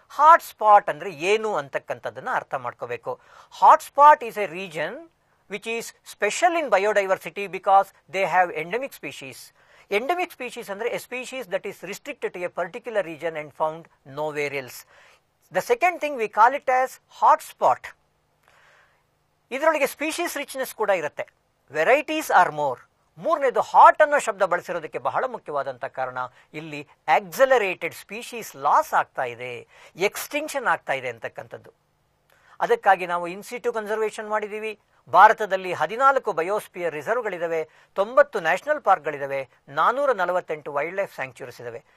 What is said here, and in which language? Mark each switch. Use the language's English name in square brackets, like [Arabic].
[Kannada] Hotspot ಅಂದರೆ ಏನು ಅಂತಕ್ಕಂಥದ್ದನ್ನು ಅರ್ಥ ಮಾಡ್ಕೋಬೇಕು. [English] Hotspot is a region which is special in biodiversity because they have endemic species. Endemic species ಅಂದರೆ a species that is restricted to a particular region and found nowhere else. The second thing we call it as hotspot. [Kannada] ಇದರೊಳಗೆ species richness ಕೂಡ ಇರುತ್ತೆ. [English] Varieties are more. [Kannada] ಮೂರನೇದು hot ಅನ್ನೋ ಶಬ್ದ ಬಳಸಿರೋದಕ್ಕೆ ಬಹಳ ಮುಖ್ಯವಾದಂಥ ಕಾರಣ ಇಲ್ಲಿ ಆಕ್ಸಲರೇಟೆಡ್ ಸ್ಪೀಶೀಸ್ ಲಾಸ್ ಆಗ್ತಾ ಇದೆ, ಎಕ್ಸ್ಟಿಂಕ್ಷನ್ ಆಗ್ತಾ ಇದೆ ಅಂತಕ್ಕಂಥದ್ದು. ಅದಕ್ಕಾಗಿ ನಾವು ಇನ್ಸಿಟು ಕನ್ಸರ್ವೇಷನ್ ಮಾಡಿದ್ದೀವಿ. ಭಾರತದಲ್ಲಿ 14 biosphere ರಿಸರ್ವ್ಗಳಿದ್ದಾವೆ, 90 national ಪಾರ್ಕ್ಗಳಿದ್ದಾವೆ, 448 wild life sanctuaries ಇದ್ದಾವೆ.